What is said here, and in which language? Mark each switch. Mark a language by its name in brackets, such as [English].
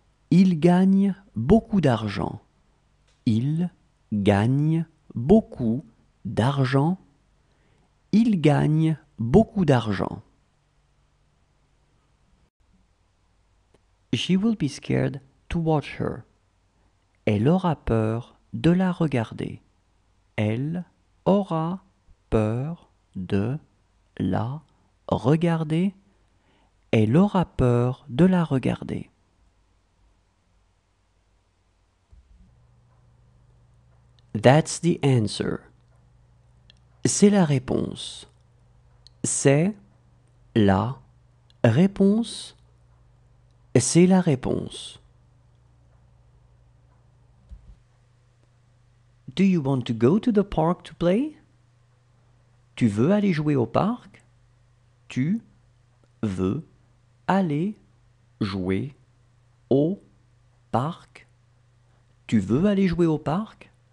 [French] Il gagne beaucoup d'argent. Il gagne beaucoup d'argent. Il gagne beaucoup d'argent. [English] She will be scared to watch her. [French] Elle aura peur de la regarder. Elle aura peur de la regarder. Elle aura peur de la regarder. [English] That's the answer. [French] C'est la réponse. C'est la réponse. C'est la réponse. [English] Do you want to go to the park to play? [French] Tu veux aller jouer au parc? Tu veux aller jouer au parc? Tu veux aller jouer au parc?